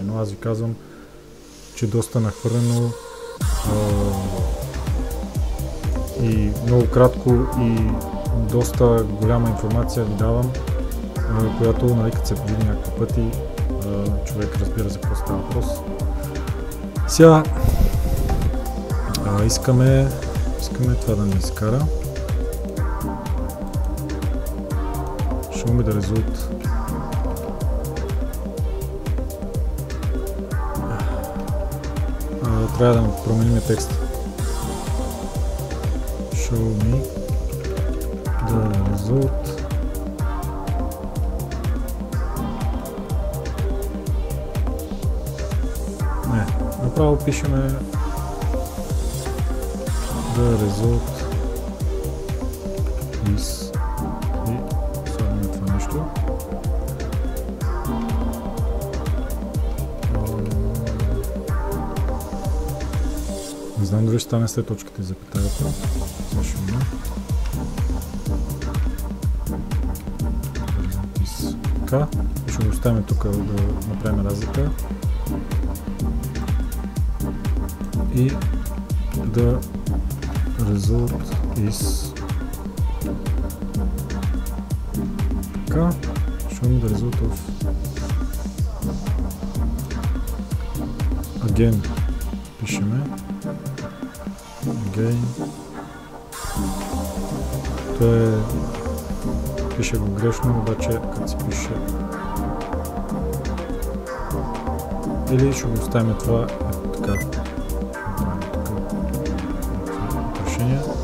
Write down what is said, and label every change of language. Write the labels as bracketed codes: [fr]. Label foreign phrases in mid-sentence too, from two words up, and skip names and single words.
[bg] Но аз ви казвам, че доста нахвърлено и много кратко и доста голяма информация ви давам, която, нали, като се види някакви пъти, човек разбира за какво става въпрос. Сега искаме това да ни изкара. [en] Show me the result. [bg] Трябва да променим текста. [en] Show me the result. [bg] Не, направо пишеме [en] the result is [bg] и слагаме това нещо. Не знам дали ще стане след точката и запитаята. Също не. Така, ще го оставим тук да направим разлика. И [en] the result is [bg] така. [en] Show me the result of again. [bg] Пишеме again. Той пише го грешно, обаче като се пише или ще го оставим това така. Решение.